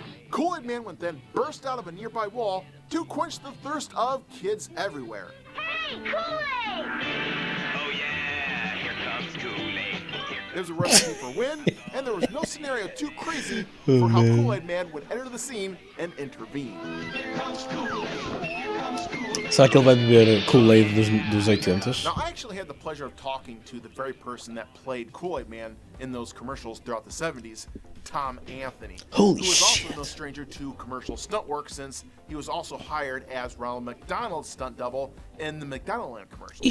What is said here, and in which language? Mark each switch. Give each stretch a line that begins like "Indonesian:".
English: Kool-Aid Man would then burst out of a nearby wall to quench the thirst of kids everywhere. Hey, Kool-Aid! Oh yeah, here comes Kool-Aid. It was a recipe for win, and there was no scenario too crazy for how Kool-Aid Man would enter the scene and intervene.
Portuguese: Será que ele vai beber Kool-Aid dos 80s?
English: Now, I actually had the pleasure of talking to the very person that played Kool-Aid Man in those commercials throughout the 70s, Tom Anthony. Holy who was shit. also no stranger to commercial stunt work, since he was also hired as Ronald McDonald's stunt double in the McDonaldland commercial.